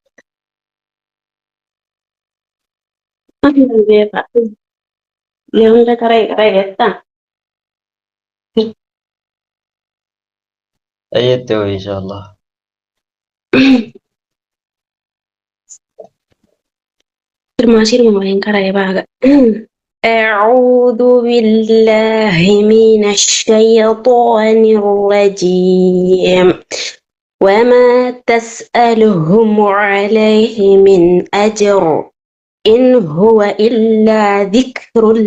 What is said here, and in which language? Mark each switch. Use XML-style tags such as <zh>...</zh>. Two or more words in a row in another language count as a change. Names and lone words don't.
<om>ani beeka yoo hunda qara'e jettaa. ayyeette hoo inshaallah. Sirma waliin qara'e baaga.</om> <ar>أعوذ بالله من الشيطان الرجيم وما تسألهم عليه من أجر إن هو إلا ذكر</ar>